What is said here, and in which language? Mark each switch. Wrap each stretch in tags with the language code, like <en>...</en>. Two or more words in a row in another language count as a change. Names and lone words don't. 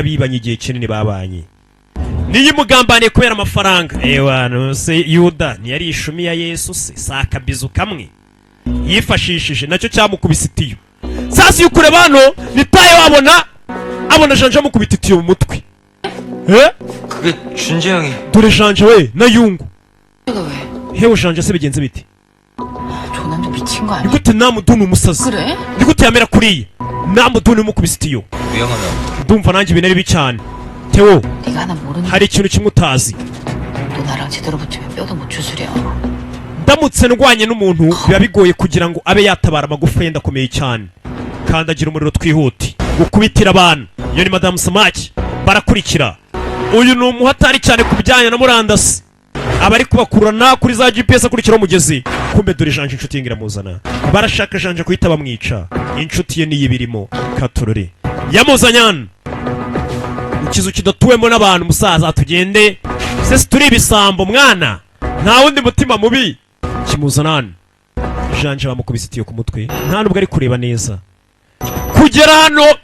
<rw>bibanye igihe kinini babanye niyo imugambaniye kubera amafaranga ewa se yuda ntiyari ishumi ya yesu se si akabizu kamwe yifashishije nacyo cyamukubise itiyo sasa iyo ukureba hano nitaye abona janja amukubita itiyo mu mutwe</rw> <ko>그게 준재 형이</ko> <rw>dore janja we na yungu</rw> <ko>내가 왜?</ko> <rw>hewe janja se bigenze bite</rw> <ko>저 남자 미친 거 아니야?</ko> <rw>nigute namuduni umusazi</rw> <ko>그래?</ko> <rw>nigute yamera kuriya namuduni umukubise itiyo</rw> <ko>위험하면</ko> <rw>ndumva nanjye ibintu ari bibi cyane Theo</rw> <ko>네가 하나 모르는</ko> <rw>hari ikintu kimwe utazi</rw> <ko>너 나랑 제대로 붙으면 뼈도 못 추스려.</ko> <rw>ndamutse ndwanye n'umuntu biba bigoye kugira ngo abe yatabara amagufa ye ndakomeye cyane kandi agira umuriro twihuti gukubitira abantu iyo ni madamu samaki barakurikira uyu ni umuhatari cyane ku bijyanye na murandasi abari kubakurana kuri za GPS akurikira umugezi kumbe dore janje inshuti ye ngiramuzana barashaka janje kuhita bamwica inshuti ye niyi birimo katorore yamuzanyana ikizu kidatuwemo n'abantu musaza tugende sese turi ibisambo mwana nta wundi mutima mubi kimuzanana janje bamukubise itiyo ku mutwe nta nubwo ari kureba neza kugera hano</rw>